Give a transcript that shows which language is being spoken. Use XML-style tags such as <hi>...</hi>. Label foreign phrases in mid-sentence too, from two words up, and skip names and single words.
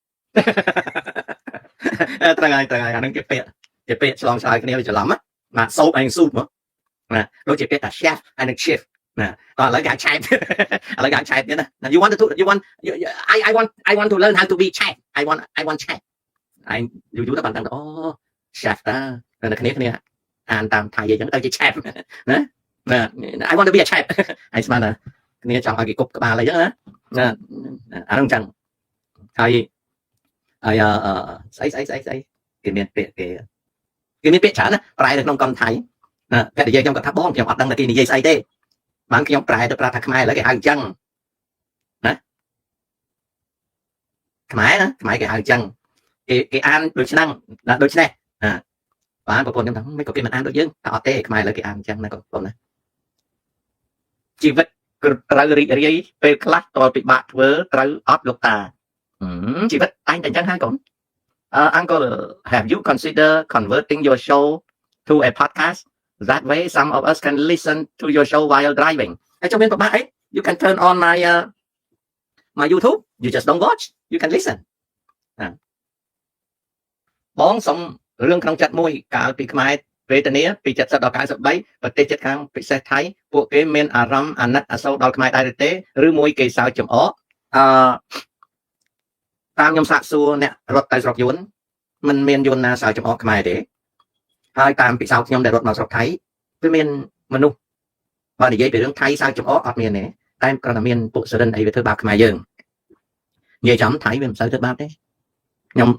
<km>ត្រង់ហើយអានឹងជាពាក្យឆ្លងឆ្លើយគ្នាវាច្រឡំណាសូបឯងស៊ូតមកណាដូចជាពាក្យថា chef ហើយនឹង chef ណាតោះឥឡូវគេ chef ឥឡូវគេ chef ទៀតណា</km> <en>you want to I want to learn how to be chef I want chef</en> <km>ឯងយូរទៅបានដឹងអូ chef តានៅគ្នាអានតាមថៃអញ្ចឹងទៅជា chef ណា</km> <en>I want to be a chef</en> <km>ហើយស្មានថាគ្នាចង់ឲ្យគេគប់ក្បាលអីចឹងណាអានោះអញ្ចឹងហើយ ស្អីគេមានពាក្យច្រើនណាប្រែនៅក្នុងកនថៃណាគេនិយាយខ្ញុំគាត់ថាបងខ្ញុំអត់ដឹងថាគេនិយាយស្អីទេបានខ្ញុំប្រែទៅប្រាប់ថាខ្មែរឥឡូវគេហៅអញ្ចឹងណាខ្មែរគេហៅអញ្ចឹងគេអានដូចនេះ បានប្រពន្ធខ្ញុំថាមិនក៏គេមិនអានដូចយើងថាអត់ទេខ្មែរឥឡូវគេអានអញ្ចឹងណាបងប្អូនណាជីវិតត្រូវរីករាយពេលខ្លះតលពិបាកធ្វើត្រូវអត់លោកតាជីវិតតែងតែអញ្ចឹងហើយកូន</km> <en>Uncle have you consider converting your show to a podcast that way some of us can listen to your show while driving</en> <km>ហើយចុះមានប្របាក់អី</km> <en>you can turn on my YouTube you just don't watch you can listen</en> <km>បងសុំរឿងក្នុងចិត្តមួយកាលពីខ្មែរវេទនាពី70ដល់93ប្រទេសជិតខាងពិសេសថៃពួកគេមានអារម្មណ៍អាណិតអាសូរដល់ខ្មែរដែរទេឬមួយគេសើចចំអក តាមខ្ញុំសាកសួរអ្នករត់ទៅស្រុកយួនមិនមានយួនណាសើចចំអកខ្មែរទេហើយតាមពិសោធន៍ខ្ញុំដែលរត់មកស្រុកថៃវាមានមនុស្សបើនិយាយពីរឿងថៃសើចចំអកអត់មានទេតែគ្រាន់តែមានពួកសរិនអីវាធ្វើបាបខ្មែរយើងនិយាយចំថៃវាមិនសូវធ្វើបាបទេខ្ញុំនិ</km>